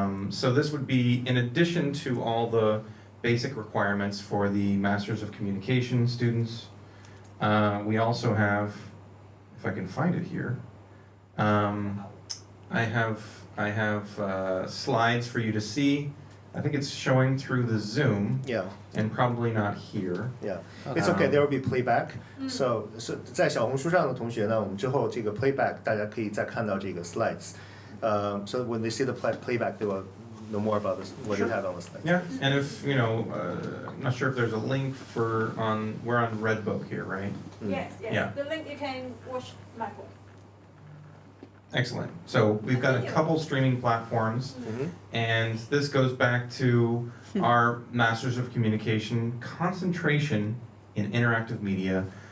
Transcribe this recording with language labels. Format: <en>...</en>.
<en>So this would be in addition to all the basic requirements for the Masters of Communication students. We also have, if I can find it here, I have slides for you to see. I think it's showing through the Zoom Yeah, and probably not here. yeah. It's okay. There will be playback.</en> <zh>So 在小红书上的同学呢，我们之后这个 playback 大家可以再看到这个 slides.</zh> <en>So when they see the playback, they will know more about this, what you have on the slide. Yeah, and if, I'm not sure if there's a link we're on Redbook here, right? Yes, yes. Yeah. The link you can watch my book. Excellent. So we've got a couple streaming platforms, and this goes back to our Masters of Communication concentration in interactive media.</en>